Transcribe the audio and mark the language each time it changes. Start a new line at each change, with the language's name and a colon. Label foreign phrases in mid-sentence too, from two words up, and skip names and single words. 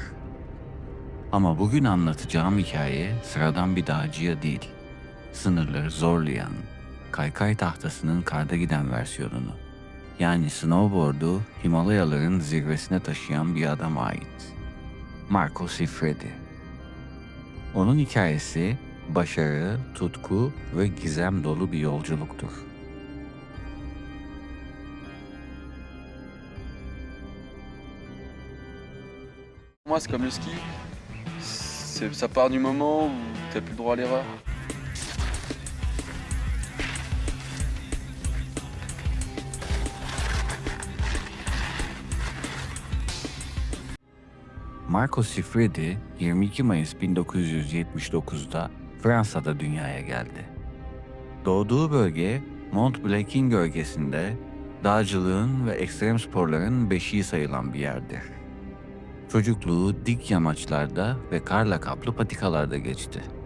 Turkish: Ama bugün anlatacağım hikaye sıradan bir dağcıya değil, sınırları zorlayan, kaykay tahtasının karda giden versiyonunu, yani snowboard'u Himalayaların zirvesine taşıyan bir adama ait. Marco Siffredi. Onun hikayesi, başarı, tutku ve gizem dolu bir yolculuktur.
French: Moi, c'est comme le ski. Ça part du moment où t'as plus le droit à l'erreur.
Turkish: Marco Siffredi 22 Mayıs 1979'da Fransa'da dünyaya geldi. Doğduğu bölge Mont Blanc'in gölgesinde dağcılığın ve ekstrem sporların beşiği sayılan bir yerdir. Çocukluğu dik yamaçlarda ve karla kaplı patikalarda geçti.